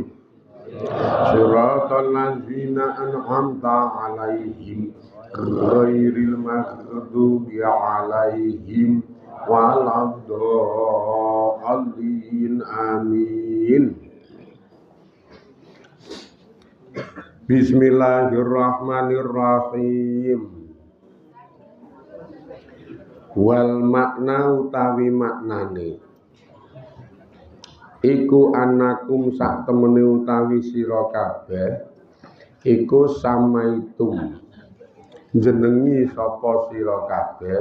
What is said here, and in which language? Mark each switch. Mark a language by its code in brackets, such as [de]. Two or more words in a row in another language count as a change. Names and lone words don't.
[ar] صراط الذين أنعمت عليهم غير المغضوب عليهم ولا الضالين. Amin. Bismillahirrahmanirrahim. [jv] Wal makna utawi maknane iku anakum sak temene utawi sira kabeh iku samaitum jenengi sapa sira kabeh